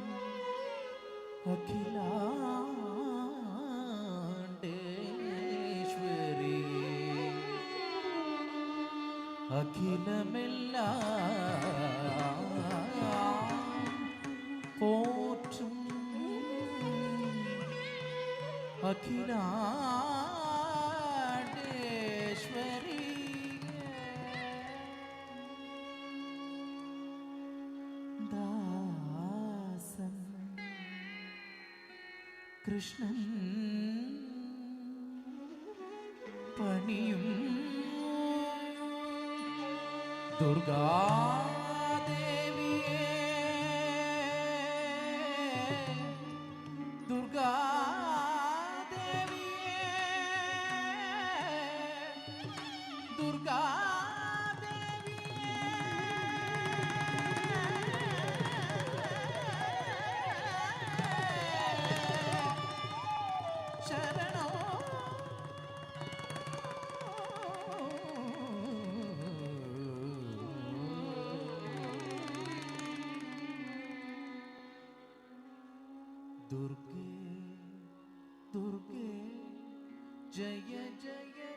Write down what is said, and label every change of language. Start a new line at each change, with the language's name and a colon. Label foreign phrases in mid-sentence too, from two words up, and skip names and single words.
Tamil: அகிலாண்டேஸ்வரி அகிலமெல்லாம் போற்றும் அகிலாண்டேஸ்வரி தாசன் கிருஷ்ணன் பணியும் दुर्गा देवी दुर्गा देवी
Sanskrit: दुर्गा देवी शरणो दुर्गे दुर्गे जय जय